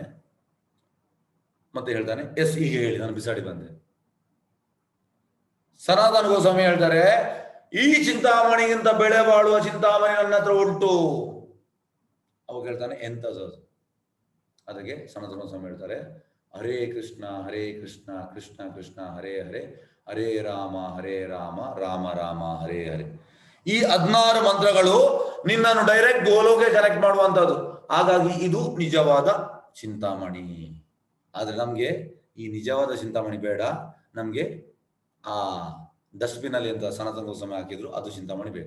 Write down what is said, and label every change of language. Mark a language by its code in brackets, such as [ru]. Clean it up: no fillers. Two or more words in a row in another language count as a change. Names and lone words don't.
[kn] ಮತ್ತೆ ಹೇಳ್ತಾನೆ, ಎಸ್, ಈಗ ಹೇಳಿ, ನಾನು ಬಿಸಾಡಿ ಬಂದೆ. ಸನಾತನ ಗೋಸ್ವಾಮಿ ಹೇಳ್ತಾರೆ, ಈ ಚಿಂತಾಮಣಿಗಿಂತ ಬೆಳೆ ಬಾಳುವ ಚಿಂತಾಮಣಿ ನನ್ನ ಹತ್ರ ಉಂಟು. ಅವಾಗ ಹೇಳ್ತಾನೆ, ಎಂತದ್ದು? ಅದಕ್ಕೆ ಸನಾತನ ಗೋಸ್ವಾಮಿ ಹೇಳ್ತಾರೆ, [sa] ಹರೇ ಕೃಷ್ಣ ಕೃಷ್ಣ ಕೃಷ್ಣ ಹರೇ ಹರೇ, ಹರೇ ರಾಮ ರಾಮ ರಾಮ ಹರೇ ಹರೇ. [kn] ಈ 16 ಮಂತ್ರಗಳು ನಿನ್ನನ್ನು ಡೈರೆಕ್ಟ್ ಗೋಲೋಕೆ ಕನೆಕ್ಟ್ ಮಾಡುವಂತದ್ದು. ಹಾಗಾಗಿ ಇದು ನಿಜವಾದ ಚಿಂತಾಮಣಿ. ಆದ್ರೆ ನಮ್ಗೆ ಈ ನಿಜವಾದ ಚಿಂತಾಮಣಿ ಬೇಡ, ನಮ್ಗೆ ಆ ಡಸ್ಟ್ಬಿನ್ ಅಲ್ಲಿ ಅಂತ ಸನಾತನ ಗೋಸ್ವಾಮಿ ಹಾಕಿದ್ರು ಅದು ಚಿಂತಾಮಣಿ ಬೇಕು.